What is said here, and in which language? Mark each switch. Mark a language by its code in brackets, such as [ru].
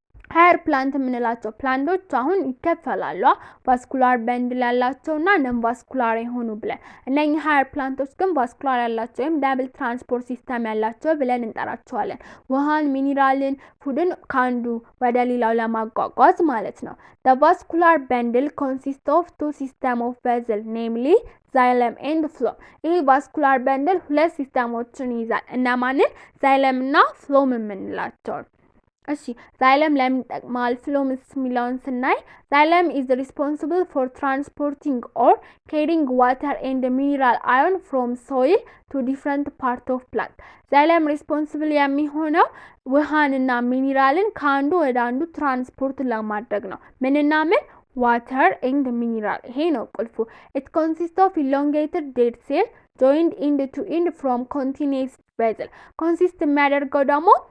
[am] ሃየር ፕላንት የምንላቸው ፕላንቶች አሁን ይከፈላሉ ቫስኩላር በንድል ያላቸውና ነን ቫስኩላር የሆኑ ብለን። እነኚህ ሃየር ፕላንቶች ግን ቫስኩላር ያላቸው ወይም ዳብል ትራንስፖርት ሲስተም ያላቸው ብለን እንጠራቸዋለን። ውሃን፣ ሚኒራልን፣ ፉድን ካንዱ ወደ ሌላው ለማጓጓዝ ማለት ነው። [en] The vascular bundle consists of two systems of vessels, namely xylem and phloem. [am] ይሄ ቫስኩላር በንድል ሁለት ሲስተሞችን ይይዛል። እነማንን? xylem እና phloem የምንላቸው። እሺ xylem ለምን ይጠቅማል? phloemስ የሚለውን ስናይ [en] xylem is responsible for transporting or carrying water and mineral ion from soil to different part of plant. [am] xylem responsible የሚሆነው ውሃንና ሚኒራልን ከአንዱ ወደ አንዱ ትራንስፖርት ለማድረግ ነው። ምንና ምን? [en] water and mineral። [am] ይሄ ነው ቁልፉ። [en] it consists of elongated dead cell joined end to end from continuous vessel። consist [am] የሚያደርገው ደግሞ